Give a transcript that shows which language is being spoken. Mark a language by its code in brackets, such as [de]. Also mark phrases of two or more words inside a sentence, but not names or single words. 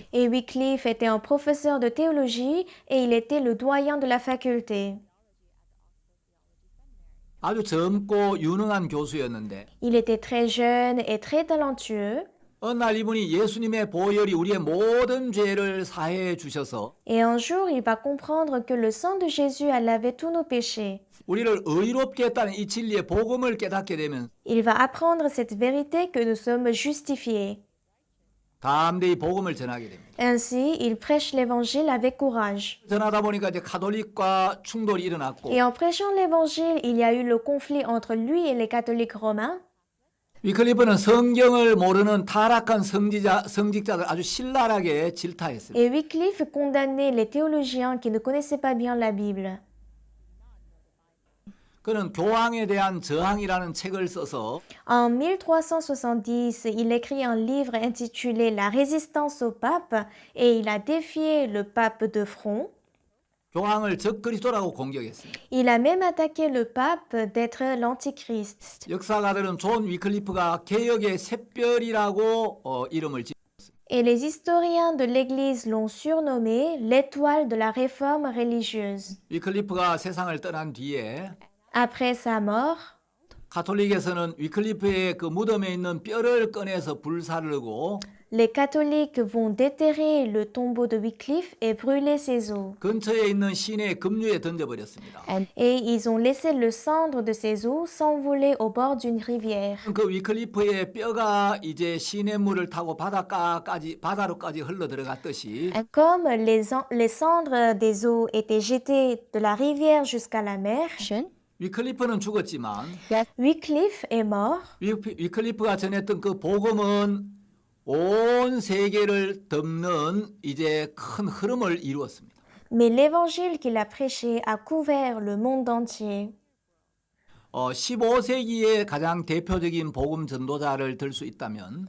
[fr] Et Wycliffe était un professeur de théologie et il était le doyen de la faculté. [ko] 아주 젊고 유능한 교수였는데 [fr] Il était très jeune et très talentueux. [ko] 어느 날 이분이 예수님의 보혈이 우리의 모든 죄를 사해 주셔서 [fr] Et un jour, il va comprendre que le sang de Jésus a lavé tous nos péchés. [ko] 우리를 의롭게 했다는 이 진리의 복음을 깨닫게 되면 [fr] Il va apprendre cette vérité que nous sommes justifiés. [ko] 담대히 복음을 전하게 됩니다. [fr] Ainsi, il prêche l'évangile avec courage. [ko] 전하다 보니까 이제 가톨릭과 충돌이 일어났고 [fr] Et en prêchant l'évangile, il y a eu le conflit entre lui et les catholiques romains. [ko] 위클리프는 성경을 모르는 타락한 성직자들 아주 신랄하게 질타했습니다. [fr] Et Wycliffe condamnait les théologiens qui ne connaissaient pas bien la Bible. [ko] 그는 교황에 대한 저항이라는 책을 써서 [fr] En 1370, il écrit un livre intitulé La résistance au pape et il a défié le pape de front. [ko] 교황을 적그리스도라고 공격했습니다. [fr] Il a même attaqué le pape d'être l'antichrist. [ko] 역사가들은 존 위클리프가 개혁의 샛별이라고 이름을 지었습니다. [fr] Et les historiens de l'Église l'ont surnommé l'étoile de la réforme religieuse. [ko] 위클리프가 세상을 떠난 뒤에 [fr] Après sa mort, [ko] 가톨릭에서는 위클리프의 그 무덤에 있는 뼈를 꺼내서 불사르고 [fr] Les catholiques vont déterrer le tombeau de Wycliffe et brûler ses os. [ko] 근처에 있는 시내 급류에 던져버렸습니다. [fr] Et ils ont laissé le cendre de ses os s'envoler au bord d'une rivière. [ko] 그 위클리프의 뼈가 이제 시냇물을 타고 바다로까지 흘러 들어갔듯이 [fr] Comme les cendres des os étaient jetées de la rivière jusqu'à la mer, [ko] 위클리프는 죽었지만 [fr] Wycliffe est mort, [ko] 위클리프가 전했던 그 복음은 온 세계를 덮는 이제 큰 흐름을 이루었습니다. [fr] mais l'évangile qu'il a prêché a couvert le monde entier. [ko] 15세기의 가장 대표적인 복음 전도자를 들 수 있다면